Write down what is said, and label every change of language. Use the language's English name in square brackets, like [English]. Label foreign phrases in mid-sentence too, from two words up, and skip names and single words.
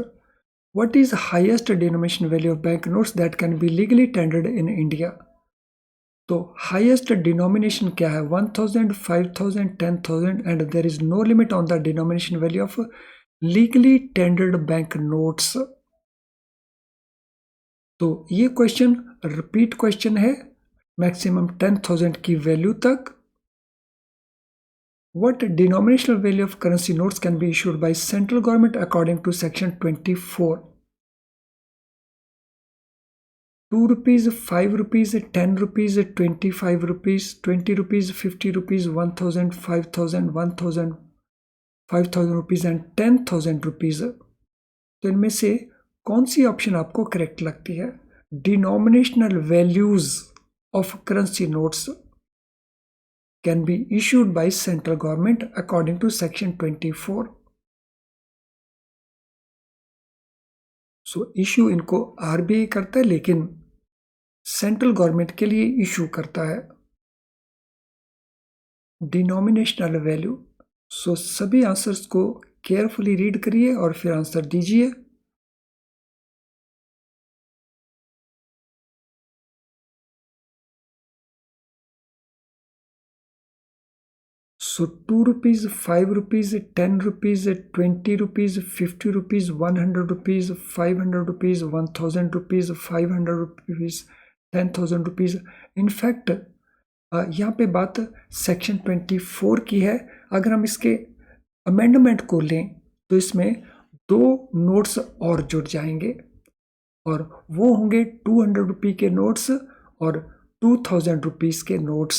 [English] What is highest denomination value of banknotes that can be legally tendered in India? [Hindi] तो [English] highest denomination [Hindi] क्या है? [English] 1000, 5000, 10,000 and there is no limit on the denomination value of legally tendered banknotes. [Hindi] तो ये [English] question repeat question [Hindi] है, मैक्सिमम 10,000 की वैल्यू तक. [English] What denominational value of currency notes can be issued by central government according to section 24? 2 rupees, 5 rupees, 10 rupees, 25 rupees, 20 rupees, 50 rupees, 1000, 5000, 1000, 5000 rupees and 10,000 rupees. [Hindi] तो इनमें से कौन सी ऑप्शन आपको करेक्ट लगती है? [English] denominational values of currency notes can be issued by central government according to section 24. [Hindi] सो इशू इनको आरबीआई करता है, लेकिन [English] central government [Hindi] के लिए इशू करता है [English] denominational value. [Hindi] सो सभी आंसर्स को [English] carefully read [Hindi] करिए और फिर आंसर दीजिए. [English] So 2 rupees, 5 rupees, 10 rupees, 20 rupees, 50 rupees, 100 rupees, 500 rupees, 1000 rupees, 500 rupees, 10,000 rupees. [Hindi] इनफैक्ट यहाँ पे बात सेक्शन 24 की है. अगर हम इसके अमेंडमेंट को लें तो इसमें 2 नोट्स और जुड़ जाएंगे और वो होंगे 200 रुपये के नोट्स और 2000 रुपीज़ के नोट्स.